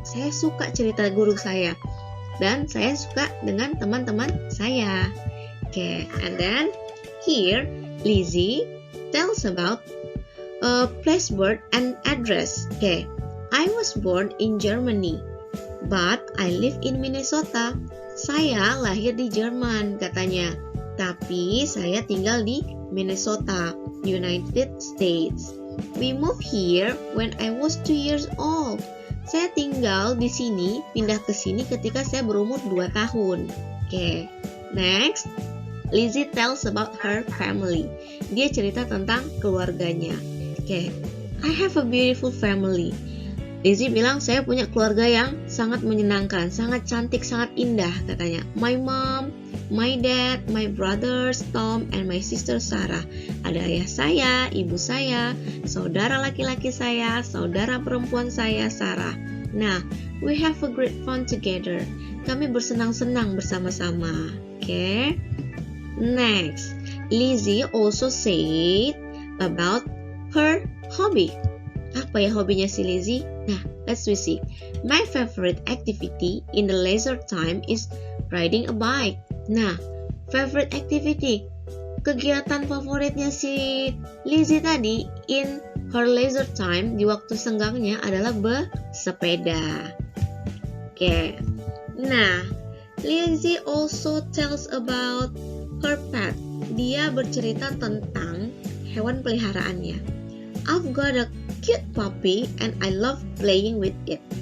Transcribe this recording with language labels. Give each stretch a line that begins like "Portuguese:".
Indonesian: Saya suka cerita guru saya. Dan saya suka dengan teman-teman saya.
English: Okay, and then here Lizzie tells about place, birth, and address. Okay, I was born in Germany, but I live in Minnesota.
Indonesian: Saya lahir di Jerman, katanya. Tapi saya tinggal di Minnesota,
English: United States. We moved here when I was 2 years old.
Indonesian: Saya tinggal di sini, pindah ke sini ketika saya berumur 2 tahun. Oke.
English: Next, Lizzie tells about her family.
Indonesian: Dia cerita tentang keluarganya. Oke.
English: I have a beautiful family.
Indonesian: Lizzie bilang, saya punya keluarga yang sangat menyenangkan, sangat cantik, sangat indah katanya.
English: My mom, my dad, my brothers Tom, and my sister Sarah.
Indonesian: Ada ayah saya, ibu saya, saudara laki-laki saya, saudara perempuan saya Sarah.
English: Nah, we have a great fun together.
Indonesian: Kami bersenang-senang bersama-sama.
English: Oke. Next, Lizzie also said about her hobby.
Indonesian: Apa ya hobinya si Lizzie?
English: Nah, let's see. My favorite activity in the leisure time is riding a bike.
Indonesian: Nah, favorite activity, kegiatan favoritnya si Lizzie tadi
English: in her leisure time,
Indonesian: di waktu senggangnya adalah bersepeda. Oke.
English: Nah, Lizzie also tells about her pet.
Indonesian: Dia bercerita tentang hewan peliharaannya.
English: I've got a cute puppy and I love playing with it.